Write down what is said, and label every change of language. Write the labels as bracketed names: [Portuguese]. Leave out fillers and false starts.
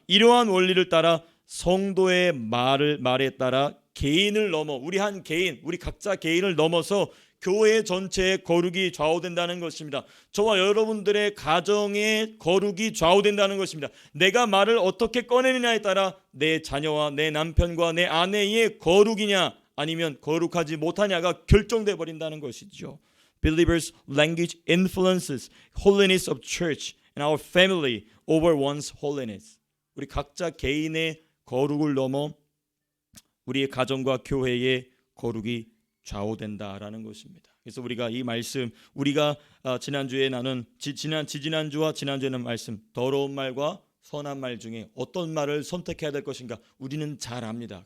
[Korean] 이러한 원리를 따라 성도의 말에 따라 개인을 넘어 우리 한 개인, 우리 각자 개인을 넘어서 교회 전체의 거룩이 좌우된다는 것입니다. 저와 여러분들의 가정의 거룩이 좌우된다는 것입니다. 내가 말을 어떻게 꺼내느냐에 따라 내 자녀와 내 남편과 내 아내의 거룩이냐 아니면 거룩하지 못하냐가 결정돼 버린다는 것이죠. [English] Believers' language influences holiness of church and our family over one's holiness. [Korean] 우리 각자 개인의 거룩을 넘어 우리의 가정과 교회의 거룩이 좌우된다라는 것입니다. 그래서 우리가 이 말씀, 우리가 지난주에 나눈 지난주와 지난주에는 말씀, 더러운 말과 선한 말 중에 어떤 말을 선택해야 될 것인가 우리는 잘 압니다.